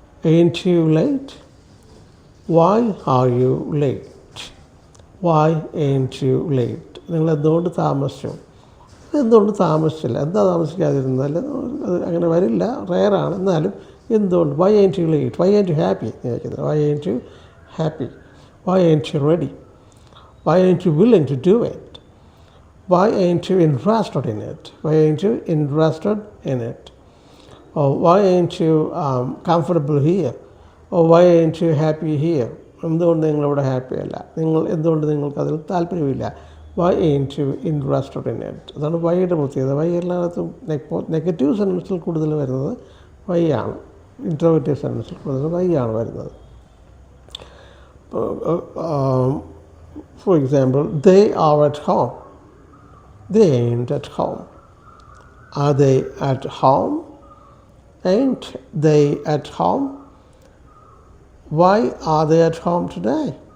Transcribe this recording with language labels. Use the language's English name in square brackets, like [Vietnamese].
[English] Ain't you late. Why are you late. Why ain't you late. [Malayalam] നിങ്ങൾ എന്തുകൊണ്ട് താമസിച്ചു, എന്തുകൊണ്ട് താമസിച്ചില്ല. എന്താ താമസിക്കാതിരുന്നാൽ അത് അങ്ങനെ വരില്ല, റെയറാണ്. എന്നാലും എന്തുകൊണ്ട്. [English] Why ain't you late. Why ain't you happy [Malayalam] എന്ന് ചോദിക്കുന്നത്. [English] Why ain't you happy. Why ain't you ready. Why ain't you willing to do it. Why ain't you interested in it. Why ain't you interested in it. Or why ain't you comfortable here. Or why ain't you happy here. [Malayalam] എന്തുകൊണ്ട് നിങ്ങളിവിടെ happy അല്ല, എന്തുകൊണ്ട് നിങ്ങൾക്കതിൽ താല്പര്യമില്ല. [English] Why ain't you interested in it. [Malayalam] അതാണ് വൈയുടെ പ്രത്യേകത. Y എല്ലായിടത്തും negative സെൻറ്റൻസിൽ കൂടുതൽ വരുന്നത് വൈ ആണ്. ഇൻട്രോഗേറ്റീവ് സെൻറ്റൻസിൽ കൂടുതൽ വൈ ആണ് വരുന്നത്. [English] For example, they are at home. They ain't at home. Are they at home. Ain't they at home. Why are they at home today.